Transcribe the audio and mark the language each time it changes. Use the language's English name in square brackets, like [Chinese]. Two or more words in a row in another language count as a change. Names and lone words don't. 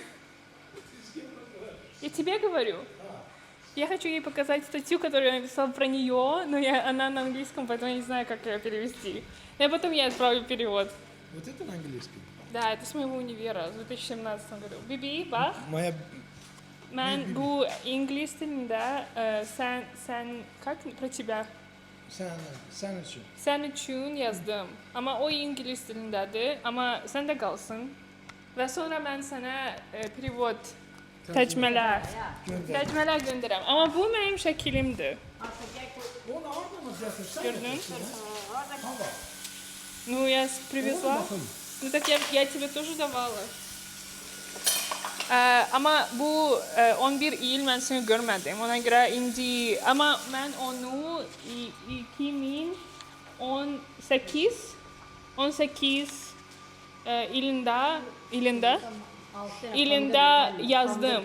[Russian] Я тебе говорю. Я хочу ей показать статью, которую я написала про нее, но она на английском, поэтому я не знаю, как ее перевести. Но потом я отправлю перевод. Вот это на английском? Да, это с моего универа, в 2017 году. [Azerbaijani] Bibi, bak. [Russian] Моя... [Azerbaijani] Ben bu İngiliz dilinde sen [Russian] как про тебя? [Azerbaijani] Sen için. Sen için yazdım. Ama o İngiliz dilindedir. Ama sen de kalsın. Ve sonra ben sana perevod tercümeler göndereyim. Ama bu benim şeklimdi. Onu orada mı yapıyorsun? Gördün? [Russian] Ну, я привезла. Ну, так я тебе тоже давала. [Azerbaijani] Ama bu 11 il ben seni görmedim. Ona göre indi ama ben onu 2018 ilinde yazdım.